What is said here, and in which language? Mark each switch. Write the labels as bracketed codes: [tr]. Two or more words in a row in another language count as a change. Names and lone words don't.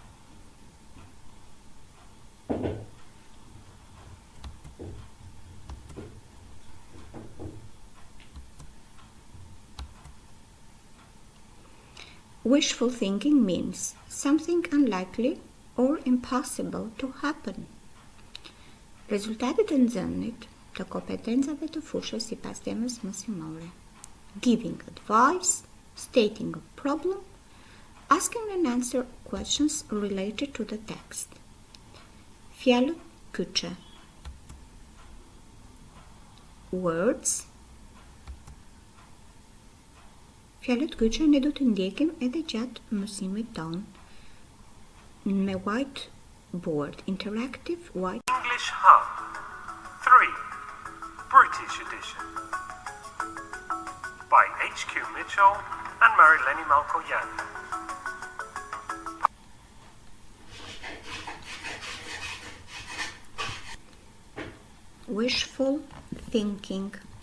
[en] Wishful thinking means something unlikely or impossible to happen. [sq] Rezultatet e nxënit të kompetencave të fushës sipas temës mësimore. [en] Giving advice, stating a problem, asking and answer questions related to the text. [sq] Fjalët kyçe. Words. Fjalët kyçe ne do të ndjekim edhe gjatë mësimit tonë me whiteboard, [en] interactive white. English Hub 3 British Edition by H.Q. Mitchell and Majlinda. Wishful thinking.